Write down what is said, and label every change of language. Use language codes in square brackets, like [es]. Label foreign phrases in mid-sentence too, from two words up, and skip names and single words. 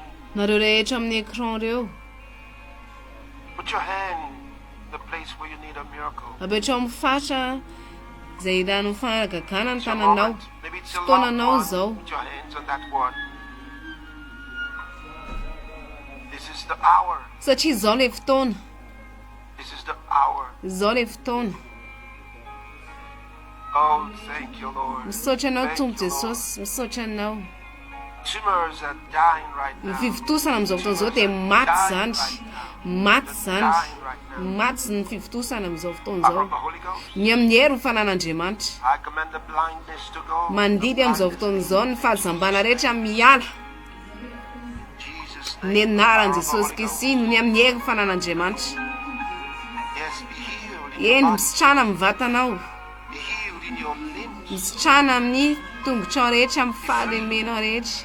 [mg] Nareo rehetra amin'ny écran reo. [en] Put your hand in the place where you need a miracle. [mg] Apetrao amin'ny fatra izay ilana fanagagana ny tananao. Fotoananao zao. [en] Put your hands on that one. This is the hour. [mg] Satria zao le fotoana. [en] This is the hour. [mg] Zao le fotoana. [en] Oh, thank you, Lord. [mg] Misaotra anao Tompo Jesosy, misaotra anao. [en] Tumors are dying right now. [mg] Ny fivotosana amin'izao fotoana izao dia maty zany. Maty zany. Maty ny fivotosana amin'izao fotoana izao. Ny amin'ny hery ny fanan'Andriamanitra. [en] I command the blindness to go. [mg] Mandidy amin'izao fotoana izao ny fahazambana rehetra miala. Ny anaran'i Jesosy Kristy ny amin'ny hery ny fanan'Andriamanitra. Eny, misitrana amin'ny vatanao. Misitrana amin'ny tongotrao rehetra, amin'ny fahalemenao rehetra.